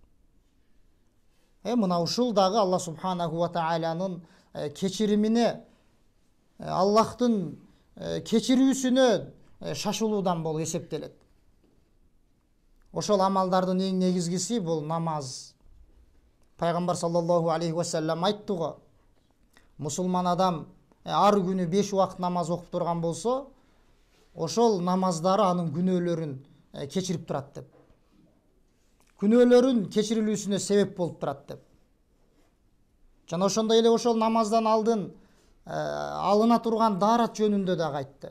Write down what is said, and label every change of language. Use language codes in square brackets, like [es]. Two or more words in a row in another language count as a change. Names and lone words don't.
[ky] Мына ушул дагы Аллах [ar] سبحانه وتعالى [ky] кечиримине, Аллахтын кечирүүсүнө шашылуудан болуп эсептелет. Ошол амалдардын эң негизгиси бул намаз. Пайгамбар [ar] صلى الله عليه وسلم [ky] айтты го, мусулман адам ар күнү 5 убакыт намаз окуп турган болсо, ошол намаздары анын күнөөлөрүн кечирип турат деп. Күнөөлөрүн кечирилүүсүнө себеп болуп турат деп. Жана ошондой эле ошол намаздан алдын алына турган даарат жөнүндө дагы айтты.